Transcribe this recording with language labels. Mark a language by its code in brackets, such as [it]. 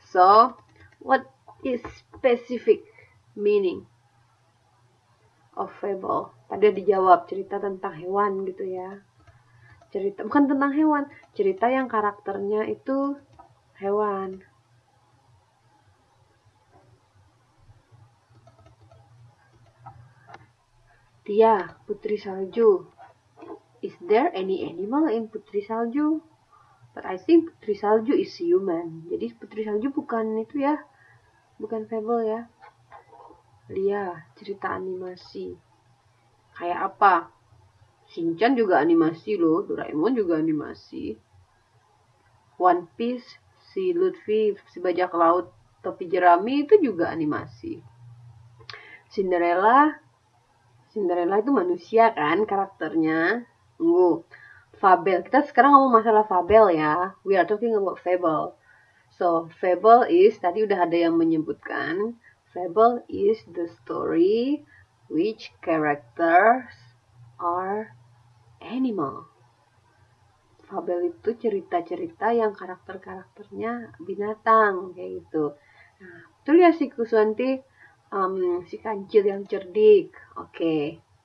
[en] So, what is specific meaning of fable? [id] Tadi dijawab cerita tentang hewan gitu ya. Cerita bukan tentang hewan, cerita yang karakternya itu hewan. [en] Tia, Putri Salju. Is there any animal in Putri Salju? But I think Putri Salju is human. [id] Jadi Putri Salju bukan itu ya. Bukan fable ya. Lia, cerita animasi. Kayak apa? Shinchan juga animasi loh. Doraemon juga animasi. One Piece, si Luffy, si bajak laut, topi jerami itu juga animasi. Cinderella itu manusia kan karakternya. Tunggu. Fabel. Kita sekarang ngomong masalah fabel ya. [en] We are talking about fable. So, fable is, [id] tadi udah ada yang menyebutkan. [en] Fable is the story which characters are animal. [id] Fabel itu cerita-cerita yang karakter-karakternya binatang kayak gitu. Nah, betul ya si Kuswanti, si kancil yang cerdik. Oke.